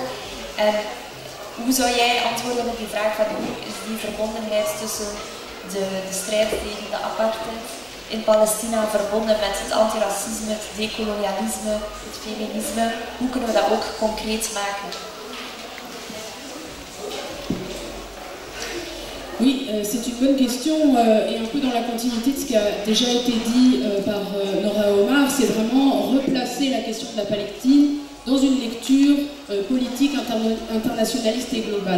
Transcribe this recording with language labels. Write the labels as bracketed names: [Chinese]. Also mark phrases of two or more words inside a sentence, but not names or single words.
[Dutch] En hoe zou jij antwoorden op die vraag van hoe is die verbondenheid tussen de strijd tegen de apartheid in Palestina verbonden met het antiracisme, het decolonialisme, het feminisme? Hoe kunnen we dat ook concreet maken? [French] Oui, c'est une bonne question et un peu dans la continuité de ce qui a déjà été dit par Nora Omar, c'est vraiment replacer la question de la Palestine dans une lecture politique internationaliste et globale.